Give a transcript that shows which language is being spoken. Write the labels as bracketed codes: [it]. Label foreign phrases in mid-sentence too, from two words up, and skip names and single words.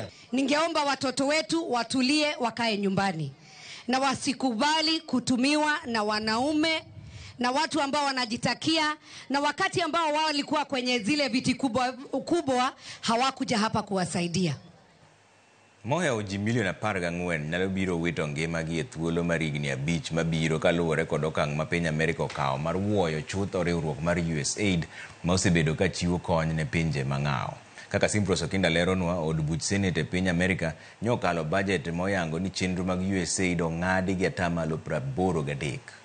[sw] Ningeomba watoto wetu watulie, wakae nyumbani na wasikubali kutumiwa na wanaume na watu ambao wanajitakia, na wakati ambao wao walikuwa kwenye zile viti kubwa hawakuja hapa kuwasaidia. [luo] Moya uji milioni 14 nyalo biro wito ngimagi e thuolo mar higni 5 mabiro kaluwore kod okang' ma piny Amerika okawo mar wuoyo chutho riwruok mar USAID ma osebedo ka chiwo kony ne pinje mang'awo. Kaka Simprose Okinda leronwa, od buch Senate e piny Amerika nyokalo budget moyango ni chenro mag USAID ong'adi gi atamalo 83.